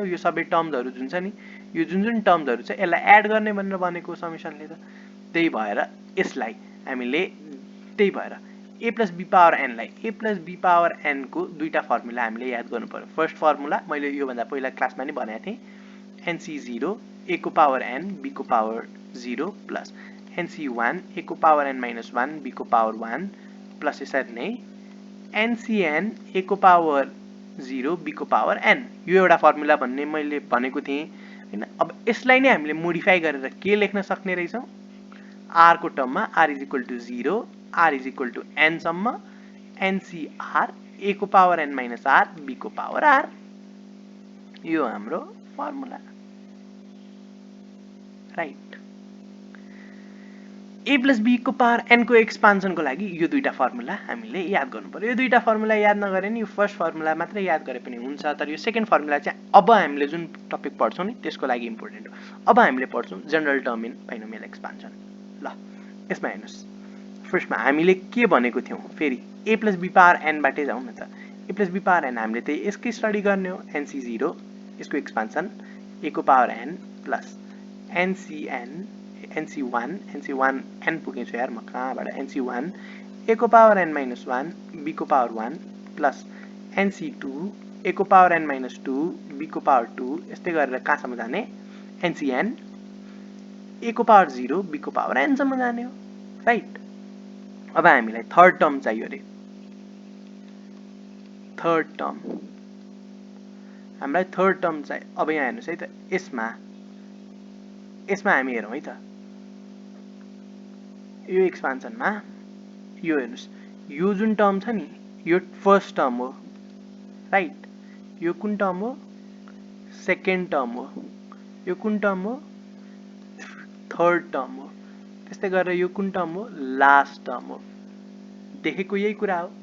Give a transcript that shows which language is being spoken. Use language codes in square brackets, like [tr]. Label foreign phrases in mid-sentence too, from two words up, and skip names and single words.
[ne] यो सबै टर्म्सहरु जुन छ नि, यो जुन टर्म्सहरु छ यसलाई एड गर्ने भनेर भनेको समेसनले त। त्यही भएर यसलाई हामीले त्यही भएर a + b पावर n लाई a + b पावर n को दुईटा फर्मुला हामीले याद गर्नु पर्यो। [en] first formula [ne] मैले यो भन्दा पहिला क्लासमा नि भनेको थिएँ, nc0 a को पावर n b को पावर 0 प्लस nc1 a को पावर n-1 b को पावर 1 प्लस यसरी नै ncn a को पावर 0 b को पावर n। यो एउटा फर्मुला भन्ने मैले भनेको थिएँ हैन। अब यसलाई नै हामीले मोडिफाई गरेर के लेख्न सक्ने रहेछौं? r को टर्ममा [en] r is equal to 0 r is equal to n [ne] सम्म ncr a को पावर n-r b को पावर r। यो हाम्रो [en] formula right. [ne] a + b को पावर n को एक्सपान्सनको लागि यो दुईटा फर्मुला हामीले याद गर्नु पर्यो। यो दुईटा फर्मुला याद नगरे नि यो [en] first formula [ne] मात्रै याद गरे पनि हुन्छ, तर यो [en] second formula [ne] चाहिँ अब हामीले जुन टपिक पढ्छौं नि त्यसको लागि इम्पोर्टेन्ट हो। अब हामीले पढ्छौं [en] general term in binomial expansion. [ne] ल यसमा हेर्नुस् फर्स्टमा हामीले के भनेको थियौं फेरि a + b पावर n बाटै जाउँ न त a + b पावर n हामीले त यसकै स्टडी गर्ने हो nc0 यसको एक्सपान्सन a को पावर n प्लस ncn nc1 n पुगेछु यार म कहाँबाट nc1 a को पावर n - 1 b को पावर 1 प्लस nc2 a को पावर n - 2 b को पावर 2 यस्तै गरेर कहाँसम्म जाने ncn a को पावर 0 b को पावर n सम्म जाने हो राइट। अब हामीलाई [en] third term [ne] चाहियो रे [en] third term [ne] हामीलाई [en] third term [ne] चाहियो। अब यहाँ हेर्नुस् है त यसमा हामी हेरौँ है त यो एक्सपान्सनमा यो हेर्नुस् यो जुन टर्म छ नि यो [en] first term [ne] हो राइट यो कुन टर्म हो [en] second term [ne] हो यो कुन टर्म हो [en] third term [ne] हो त्यस्तै गरेर यो कुन टर्म हो [en] last term [ne] हो देखेको यही कुरा हो।